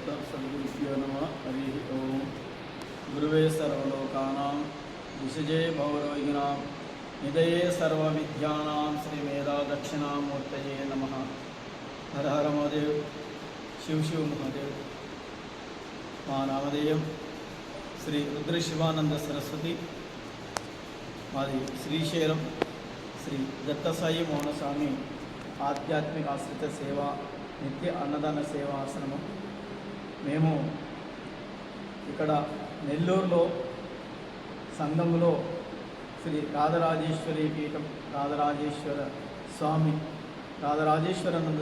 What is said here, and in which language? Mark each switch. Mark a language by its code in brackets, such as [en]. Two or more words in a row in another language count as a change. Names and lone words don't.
[sa] सद्गुरुभ्यो नमः। हरि ओम। गुरुवे सर्वलोकानां विषजे भवरोगिणां निधये सर्वविद्यानां श्रीमेधा दक्षिणामूर्तये नमः। हर हर महादेव, शिव शिव महादेव। [te] మా నామధేయం శ్రీ రుద్ర శివానంద సరస్వతి. మాది శ్రీశైలం శ్రీ దత్తసాయి మౌనస్వామి ఆధ్యాత్మిక ఆశ్రిత సేవ నిత్య అన్నదాన సేవ ఆశ్రమం. మేము ఇక్కడ నెల్లూరులో సంఘంలో శ్రీ రాజరాజేశ్వరి పీఠం రాజరాజేశ్వరానంద